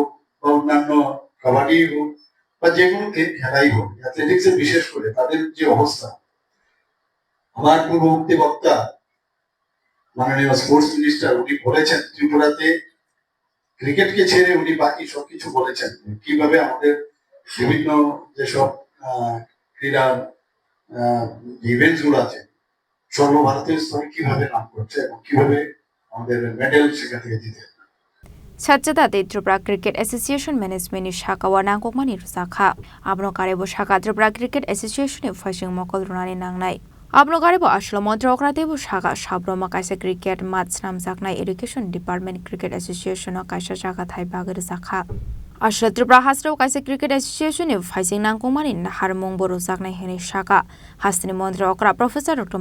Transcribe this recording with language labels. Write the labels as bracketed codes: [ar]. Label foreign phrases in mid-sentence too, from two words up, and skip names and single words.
[bn] বা অন্যান্য কাবাডি হোক বা যে কোনো খেলাই হোক অ্যাথলেটিক্সে বিশেষ করে তাদের যে অবস্থা আমার পূর্ববর্তী বক্তা মাননীয় [en] sports minister [bn] উনি বলেছেন ত্রিপুরাতে ক্রিকেটকে ছেড়ে উনি বাকি সবকিছু বলেছেন কিভাবে আমাদের বিভিন্ন যেসব ক্রীড়া ইভেন্টস গুলো আছে সর্বভারতীয় স্তরে কিভাবে নাম করছে এবং কিভাবে আমাদের মেডেল সেখান থেকে দিতে [trp] Sajjadate Tripura Cricket Association Management ni Shaka wa nangkokmani rusakha abno karebo Shaka Tripura Cricket Association ni phasing mokol runani nangnai abno karebo ashlo mantri okrate bo Shaka sabroma kaisa [en] cricket match [trp] namjaknai Education Department Cricket Association o kaisa jaga thai bagir sakha ashlo Tripura Hastro kaisa Cricket Association ni phasing nangkokmani harmung bo rujaknai heni Shaka Hastani mantri okra Professor Dr.